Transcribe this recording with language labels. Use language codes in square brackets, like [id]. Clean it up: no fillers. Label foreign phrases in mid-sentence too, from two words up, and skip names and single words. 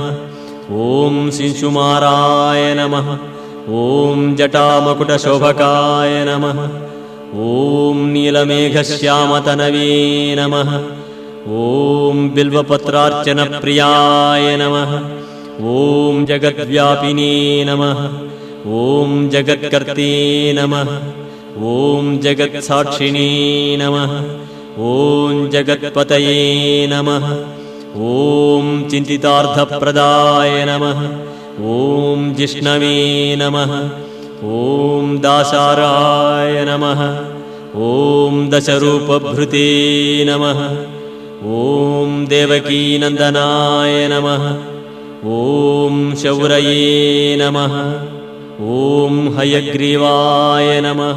[sa] ॐ शिंशुमाराय नमः ॐ जटामकुटशोभकाय नमः ॐ नीलमेघश्यामतनवे नमः ॐ बिल्वपत्रार्चनप्रियाय नमः ఓం జగద్వ్యాపినే నమః ఓం జగత్కర్తే నమః ఓం జగత్సాక్షిణే నమః ఓం జగత్పతయే నమః ఓం చింతితార్థప్రదాయ నమః ఓం జిష్ణవే నమః ఓం దాసారాయ నమః ఓం దశరూపభృతే నమః ఓం దేవకీనందనాయ నమః ఓం శౌరయే నమః ఓం హయగ్రీవాయ నమః.